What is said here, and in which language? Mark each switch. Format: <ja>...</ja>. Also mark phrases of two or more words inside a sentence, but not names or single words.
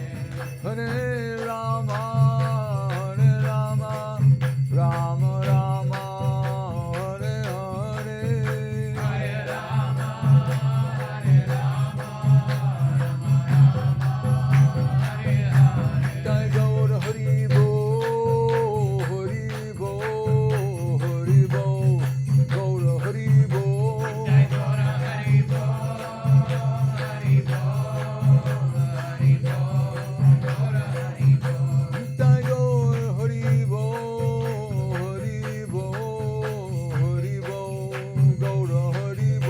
<sa>Hare Rama, Rama Rama, Hare Hare. Hare Rama, Rama Rama, Hare Hare. Jai Gaur Hari Bo, Hari Bo, Hari Bo, Gaur Hari Bo. Jai Gaur Hari Bo, Hari Bo, Hari Bo, Gaur Hari Bo. Jai Gaur Hari Bo, Hari Bo, Hari Bo, Gaur Hari Bo.</sa>